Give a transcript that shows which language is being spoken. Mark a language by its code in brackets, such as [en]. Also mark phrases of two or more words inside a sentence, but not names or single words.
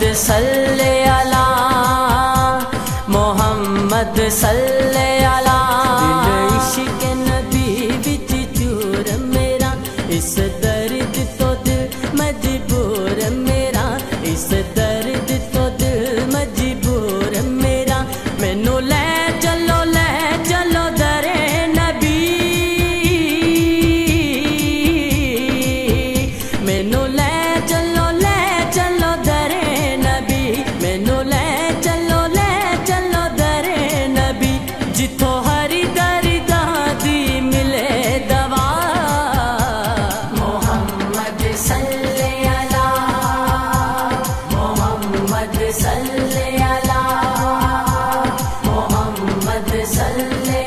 [ar] صل على محمد صل على. [pa] دل عشق نبی وچ چور میرا، اس درد توں دل مجبور میرا، اس درد توں دل مجبور میرا. مینوں لے چلو درِ نبی، مینوں لے چلو درِ نبی، مینوں لے چلو درِ نبی. جتھوں ہری درداں دی ملے دوا, [ar] محمد صل على محمد صل على محمد صل अला मोहम्मद सल्ले